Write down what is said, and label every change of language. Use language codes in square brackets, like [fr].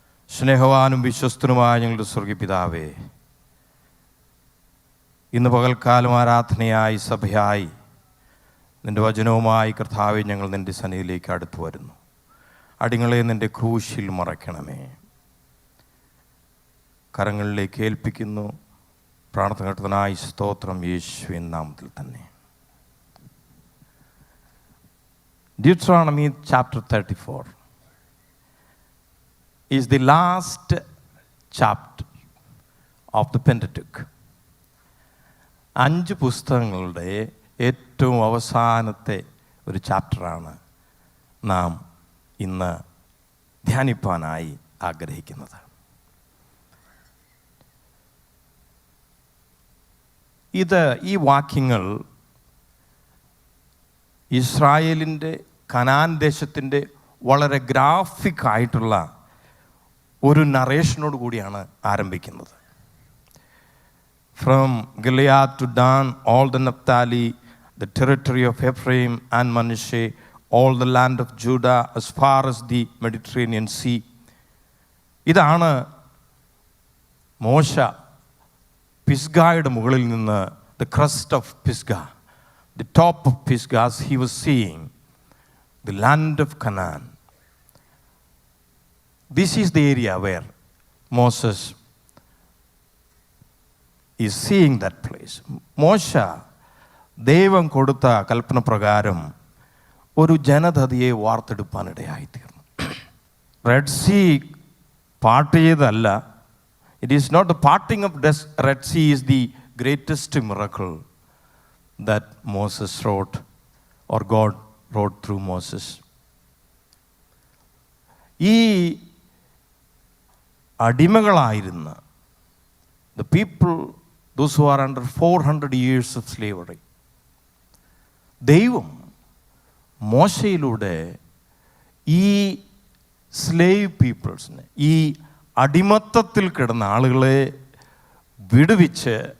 [ml] സ്നേഹവാനും വിശ്വസ്തനുമായ ഞങ്ങളുടെ സ്വർഗീയപിതാവേ, ഇന്ന് പകൽക്കാലം ആരാധനയായി സഭയായി നിൻ്റെ വചനവുമായി കർത്താവെ ഞങ്ങൾ നിൻ്റെ സന്നിധിയിലേക്ക് അടുത്തു വരുന്നു. അടിങ്ങളെ നിൻ്റെ ക്രൂശിൽ മറയ്ക്കണമേ. കരങ്ങളിലേക്ക് ഏൽപ്പിക്കുന്നു. പ്രാർത്ഥന കേട്ടതിനായി സ്തോത്രം, യേശുവിൻ നാമത്തിൽ തന്നെ. [en] Deuteronomy chapter 34 is the last chapter of the Pentateuch. [ml] 5 പുസ്തകങ്ങളുടെ ഏറ്റവും അവസാനത്തെ ഒരു ചാപ്റ്ററാണ് നാം ഇന്ന് ധ്യാനിപ്പാനായി ആഗ്രഹിക്കുന്നത്. ഈ വാക്യങ്ങൾ ഇസ്രായേലിൻ്റെ കനാൻ ദേശത്തിൻ്റെ വളരെ ഗ്രാഫിക് ആയിട്ടുള്ള ഒരു നറേഷനോട് കൂടിയാണ് ആരംഭിക്കുന്നത്. [en] From Gilead to Dan, all the Naphtali, the territory of Ephraim and Manasseh, all the land of Judah as far as the Mediterranean Sea. [ml] ഇതാണ് മോശ പിസ്ഗായുടെ മുകളിൽ നിന്ന്, [en] the crest of Pisgah, the top of Pisgah, as he was seeing the land of Canaan. This is the area where Moses is seeing that place. [ml] മോശ ദൈവം കൊടുത്ത കൽപ്പന പ്രകാരം ഒരു ജനതയെ വാർത്തെടുപ്പാനിടയായിത്തീർന്നു. Red Sea part ചെയ്തല്ല. [en] It is not the parting of the Red Sea is the greatest miracle that Moses wrote, or God wrote through Moses. [ml] ഈ അടിമകളായിരുന്ന [en] the people, those who are under 400 years of slavery, [ml] ദൈവം മോശയിലൂടെ ഈ slave പീപ്പിൾസിനെ, ഈ അടിമത്തത്തിൽ കിടന്ന ആളുകളെ വിടുവിച്ച്